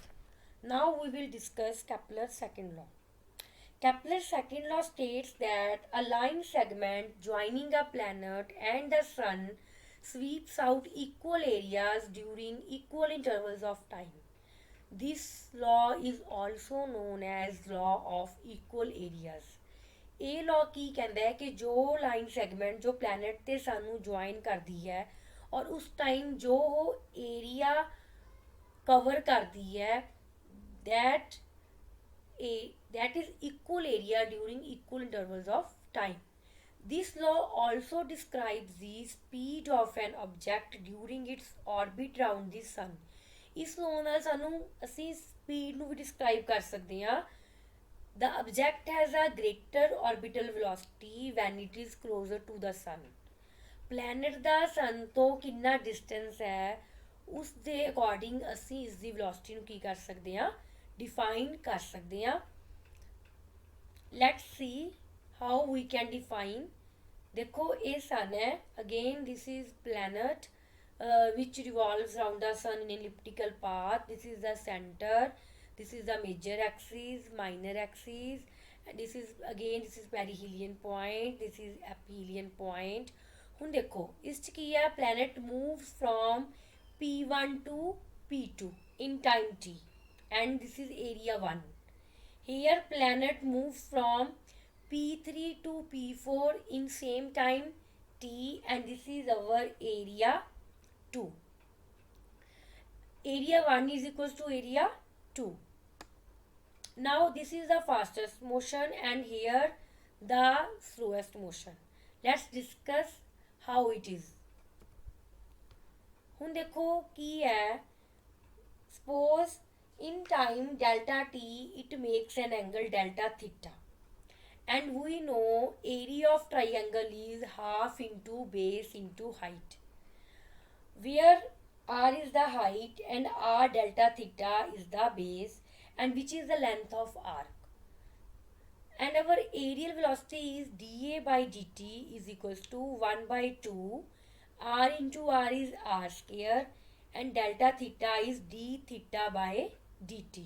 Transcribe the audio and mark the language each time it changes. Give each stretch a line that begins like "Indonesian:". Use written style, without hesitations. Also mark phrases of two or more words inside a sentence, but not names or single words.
English: Now we will discuss Kepler's second law. Kepler's second law states that a line segment joining a planet and the sun sweeps out equal areas during equal intervals of time. This law is also known as law of equal areas.
Punjabi: ਇਹ ਲਾਅ ਕੀ ਕਹਿੰਦਾ ਹੈ ਕਿ ਜੋ
English: line segment
Punjabi: ਜੋ ਪਲੈਨਟ ਤੇ ਸਾਨੂੰ ਜੁਆਇਨ ਕਰਦੀ ਹੈ ਔਰ ਉਸ ਟਾਈਮ ਜੋ ਉਹ
English: area cover
Punjabi: ਕਰਦੀ ਹੈ
English: that is equal area during equal intervals of time. This law also describes the speed of an object during its orbit around the sun.
Punjabi: ਇਸ law ਨਾਲ ਸਾਨੂੰ ਅਸੀਂ ਸਪੀਡ ਨੂੰ ਵੀ ਡਿਸਕ੍ਰਾਈਬ ਕਰ ਸਕਦੇ ਹਾਂ.
English: The object has a greater orbital velocity when it is closer to the sun.
Punjabi: Planet ਦਾ sun ਤੋਂ ਕਿੰਨਾ distance ਹੈ ਉਸ ਦੇ ਅਕੋਰਡਿੰਗ ਅਸੀਂ ਇਸ ਦੀ velocity ਨੂੰ ਕੀ ਕਰ ਸਕਦੇ ਹਾਂ define ਕਰ ਸਕਦੇ ਹਾਂ.
English: Let's see how we can define.
Hindi: देखो ये
English: sun है again this is planet which revolves around the sun in elliptical path. This is the center. This is the major axis, minor axis, and this is perihelion point, this is aphelion point.
Punjabi: ਹੁਣ ਦੇਖੋ ਇਸ 'ਚ ਕੀ ਹੈ
English: planet moves from P1 to P2. in time t, and this is area 1. Here planet moves from P3 to P4 in same time t, and this is our area 2. Area 1 is equals to area 2. Now this is the fastest motion and here the slowest motion. Let's discuss how it is.
Punjabi: ਹੁਣ ਦੇਖੋ ਕੀ ਹੈ,
English: suppose in time delta t it makes an angle delta theta, and we know area of triangle is half into base into height, where r is the height and r delta theta is the base, and which is the length of arc, and our aerial velocity is dA by dt is equals to 1 by 2 r into r is r square, and delta theta is d theta by dt.